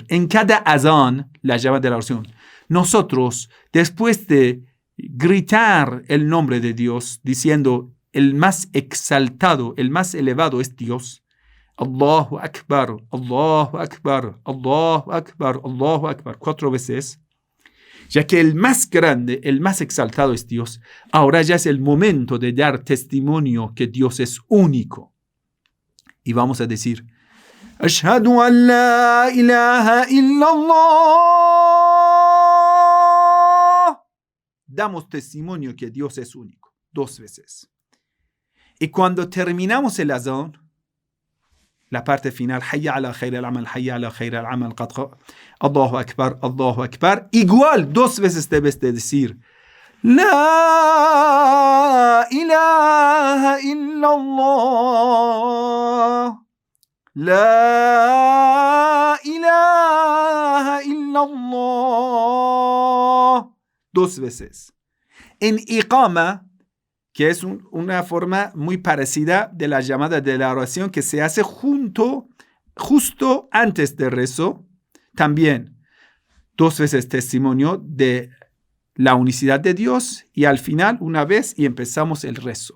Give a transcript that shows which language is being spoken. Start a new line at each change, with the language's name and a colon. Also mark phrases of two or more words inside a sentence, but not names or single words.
Spanish: En cada azán, la llamada de la oración, nosotros, después de gritar el nombre de Dios, diciendo el más exaltado, el más elevado es Dios,
Arabic: الله أكبر، الله أكبر، الله أكبر، الله أكبر,
Spanish: 4 veces, ya que el más grande, el más exaltado es Dios. Ahora ya es el momento de dar testimonio que Dios es único. Y vamos a decir,
Arabic: أشهد أن لا إله إلا الله.
Spanish: damos testimonio que Dios es único, 2 veces. Y cuando terminamos el azán, la parte final,
Arabic: حي على خير العمل، حي على خير العمل، الله أكبر,
Spanish: igual 2 veces debes de decir,
Arabic: لا إله إلا الله، لا إله إلا الله,
Spanish: 2 veces. En iqama, que es una forma muy parecida de la llamada de la oración que se hace justo antes del rezo, también 2 veces testimonio de la unicidad de Dios y al final una vez y empezamos el rezo.